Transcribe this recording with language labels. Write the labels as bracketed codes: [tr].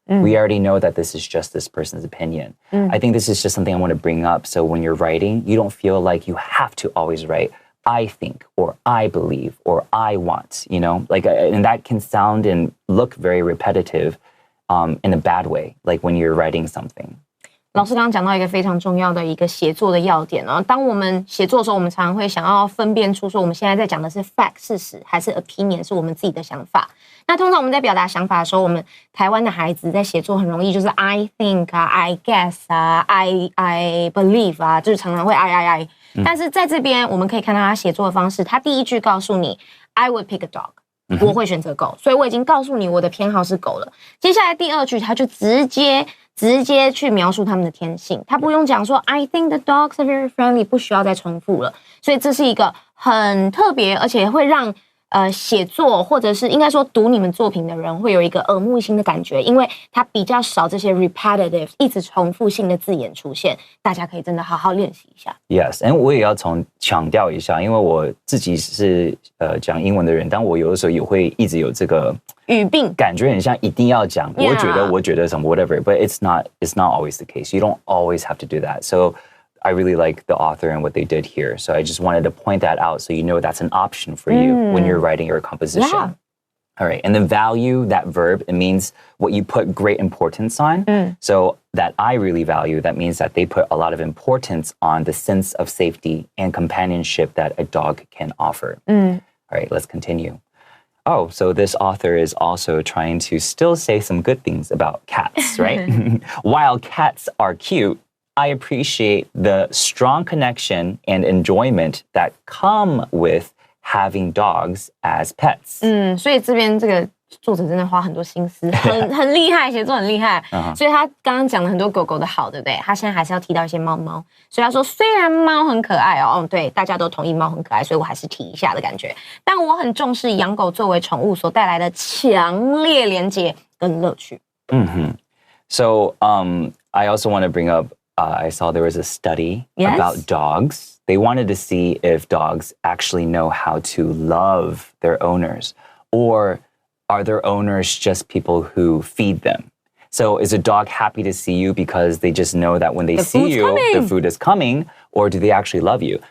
[en] We already know that this is just this person's opinion. I think this is just something I want to bring up. So when you're writing, you don't feel like you have to always write, I think, or I believe, or I want, you know, like, and that can sound and look very repetitive in a bad way, like when you're writing something. [zh] 老师刚刚讲到一个非常重要的一个写作的要点哦。当我们写作的时候，我们常常会想要分辨出说我们现在在讲的是 fact 事实，还是 opinion 是我们自己的想法。那通常我们在表达想法的时候，我们台湾的孩子在写作很容易就是 [en] I think [zh] 啊 [en] I guess [zh] 啊 [en] I believe [zh] 啊，就是常常会 I。但是在这边我们可以看到他写作的方式，他第一句告诉你 [en] I would pick a dog。 [zh] 我会选择狗，所以我已经告诉你我的偏好是狗了。接下来第二句，他就直接去描述他们的天性，他不用讲说 [en] I think the dogs are very friendly， [zh] 不需要再重复了。所以这是一个很特别，而且会让写作或者是应该说读你们作品的人会有一个耳目一新的感觉，因为它比较少这些 repetitive 一直重复性的字眼出现，大家可以真的好好练习一下。 [en] Yes， [zh] 我也要强调一下，因为我自己是讲英文的人，但我有的时候也会一直有这个语病，感觉很像一定要讲。我觉得什么 [en] whatever，but it's not always the case. You don't always have to do that. So I really like the author and what they did here. So I just wanted to point that out so you know that's an option for you when you're writing your composition. Yeah. All right. And then value, that verb, it means what you put great importance on. So that I really value, that means that they put a lot of importance on the sense of safety and companionship that a dog can offer. All right, let's continue. Oh, so this author is also trying to still say some good things about cats, right? While cats are cute, I appreciate the strong connection and enjoyment that come with having dogs as pets. [zh] 所以这边这个作者真的花很多心思，很厉害，写作很厉害。所以他刚刚讲了很多狗狗的好，对不对？他现在还是要提到一些猫猫。所以他说，虽然猫很可爱哦，对，大家都同意猫很可爱，所以我还是提一下的感觉。但我很重视养狗作为宠物所带来的强烈连结跟乐趣。 [en] So I also want to bring up. I saw there was a study about dogs. They wanted to see if dogs actually know how to love their owners, or are their owners just people who feed them? So is a dog happy to see you because they just know that when they see you, the food is coming, or do they actually love you?